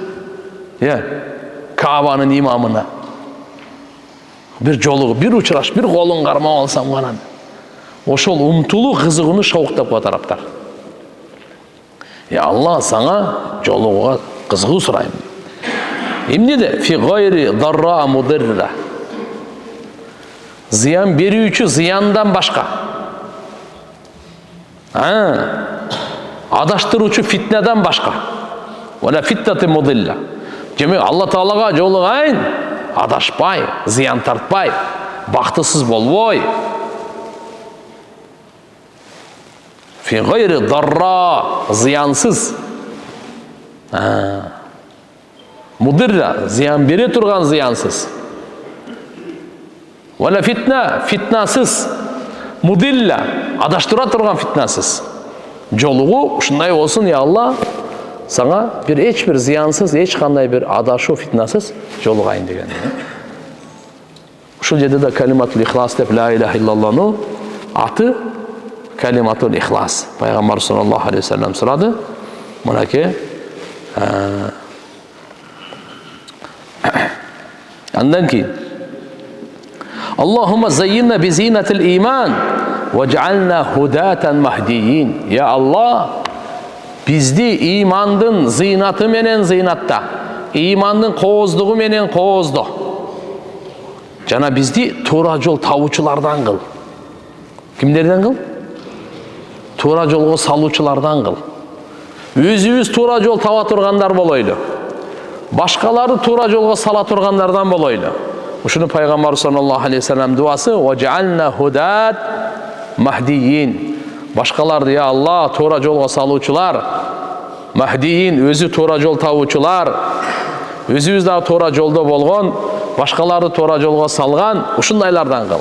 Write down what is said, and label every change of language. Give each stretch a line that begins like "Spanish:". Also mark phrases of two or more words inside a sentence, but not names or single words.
Kyrgyz: Каабанын имамына. Бир жолугу, бир учураш, бир колун кармап алсам гана. Ошол умтулуу кызыгууну шауктап катараптар.
Arabic: يا الله,
Kyrgyz: сага жолугуга кызыгуу сурайм. Эмнеде?
Arabic: في غير ضراء مضرة.
Kyrgyz: Зыян берүүчү зыяндан башка. Адаштыруучу фитнеден башка.
Arabic: ولا فتنة مضلة.
Kyrgyz: Демек Алла Таалага жолугайын, адашпай, зыян тартпай, бактысыз болбой.
Arabic: في غير ضراء,
Kyrgyz: зыянсыз. Мудирра, зыян бере турган зыянсыз.
Arabic: ولا فتنة, фитнасыз.
Kyrgyz: Мудилла, адаштыра турган фитнасыз. Жолугу ушундай болсун,
Arabic: يا الله,
Kyrgyz: сага бир эч бир зыянсыз, эч кандай бир адашуу фитнасыз жолугайын деген. Ушул жерде да
Arabic: كلمة الإخلاص
Kyrgyz: деп
Arabic: لا إله إلا الله
Kyrgyz: аты
Arabic: كلمة الإخلاص. Пайгамбар صلى الله عليه وسلم
Kyrgyz: сурады. Мынаке андан кийин
Arabic: اللهم زينا بزينة الإيمان واجعلنا هداة مهتدين. يا الله,
Kyrgyz: bizdi imandын зыйнаты менен зыйнатта, имандын кооздугу менен коозду. Жана bizdi туура жол табуучулардан кыл. Кимдерден кыл? Туура жолго салуучулардан кыл. Өзүбүз туура жол таба тургандар болойлу. Башкаларды туура жолго сала тургандардан болойлу. Ушуну Пайгамбар
Arabic: صلى الله عليه وسلم дуасы واجعلنا هداة مهتدين.
Kyrgyz: Башкаларды,
Arabic: يا الله,
Kyrgyz: туура жолго салуучулар, махдиин, өзү туура жол табуучулар, өзүбүз да туура жолдо болгон, башкаларды туура жолго салган, ушундайлардан кыл.